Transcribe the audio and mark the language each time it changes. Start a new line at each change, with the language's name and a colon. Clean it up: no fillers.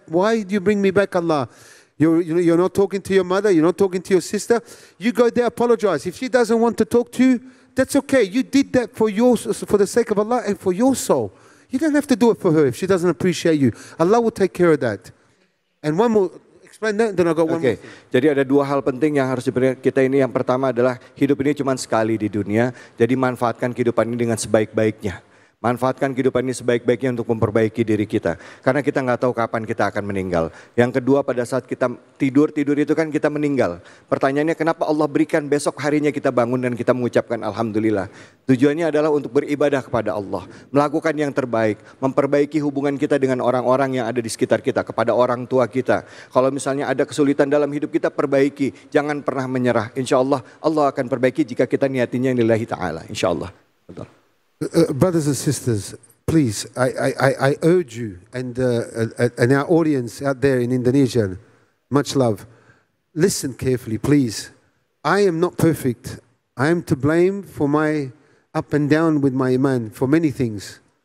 English: Why do you bring me back, Allah? You're not talking to your mother, you're not talking to your sister. You go there, apologize. If she doesn't want to talk to you, that's okay. You did that for the sake of Allah and for your soul. You don't have to do it for her if she doesn't appreciate you. Allah will take care of that. And one more, explain that, then I got one more.
Indonesian: Jadi ada dua hal penting yang harus diberikan kita ini. Yang pertama adalah hidup ini cuma sekali di dunia. Jadi manfaatkan kehidupan ini dengan sebaik-baiknya. Manfaatkan kehidupan ini sebaik-baiknya untuk memperbaiki diri kita. Karena kita nggak tahu kapan kita akan meninggal. Yang kedua, pada saat kita tidur itu kan kita meninggal. Pertanyaannya, kenapa Allah berikan besok harinya kita bangun dan kita mengucapkan Alhamdulillah. Tujuannya adalah untuk beribadah kepada Allah. Melakukan yang terbaik. Memperbaiki hubungan kita dengan orang-orang yang ada di sekitar kita. Kepada orang tua kita. Kalau misalnya ada kesulitan dalam hidup kita, perbaiki. Jangan pernah menyerah. Insya Allah, Allah akan perbaiki jika kita niatinya lillahi ta'ala. Insya Allah. Betul.
English: Brothers and sisters, please, I urge you and our audience out there in Indonesia, much love, listen carefully, please. I am not perfect. I am to blame for my up and down with my iman, for many things.